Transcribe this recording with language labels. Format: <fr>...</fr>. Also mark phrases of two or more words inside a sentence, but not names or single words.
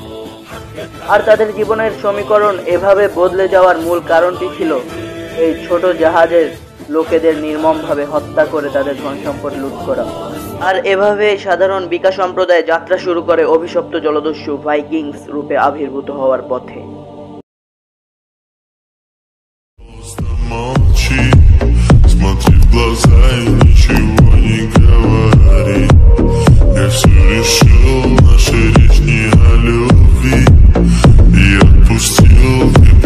<bn>আর তাদের জীবনের সমীকরণ এভাবে বদলে যাওয়ার মূল কারণটি ছিল এই ছোট জাহাজের লোকেদের নির্মমভাবে হত্যা করে তাদের ধন সম্পদ লুট করা। আর এভাবে সাধারণ বিকা সম্প্রদায় যাত্রা শুরু করে অভিশপ্ত জলদস্যু ভাইকিংস রূপে আবির্ভূত হওয়ার পথে।</bn> <ru>Смотри в глаза и ничего не говори. Я все решил, наша речь не о любви. И отпустил</ru>